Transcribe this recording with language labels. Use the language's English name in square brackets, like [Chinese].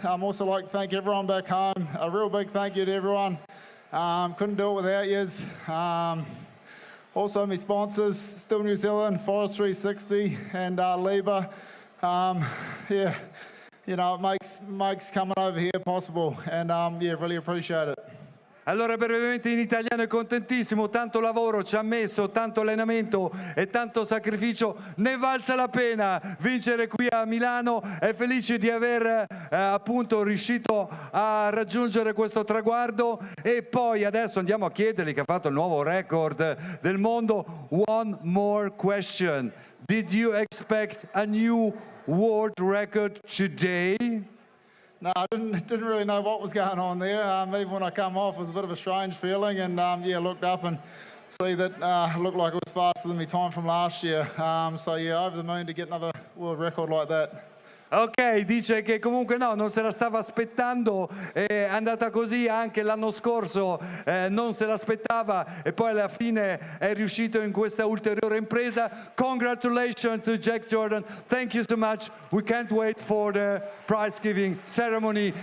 [English] Also like to thank everyone back home. A real big thank you to everyone. Couldn't do it without yous. Also my sponsors, Still New Zealand, Forest 360 and Liba. Yeah, you know, it makes coming over here possible, and yeah, really appreciate it. [Italian] Allora, brevemente in italiano, è contentissimo, tanto lavoro ci ha messo, tanto allenamento e tanto sacrificio, ne valsa la pena vincere qui a Milano. È felice di aver appunto riuscito a raggiungere questo traguardo, e poi adesso andiamo a chiedergli, che ha fatto il nuovo record del mondo. [English] One more question. Did you expect a new world record today? No, I didn't really know what was going on there. Even when I come off, it was a bit of a strange feeling, and yeah, looked up and see that it looked like it was faster than my time from last year. So yeah, over the moon to get another world record like that. [Italian] Ok, dice che comunque no, non se la stava aspettando, è andata così anche l'anno scorso, non se l'aspettava, e poi alla fine è riuscito in questa ulteriore impresa. [English] Congratulations to Jack Jordan, thank you so much, we can't wait for the prize giving ceremony.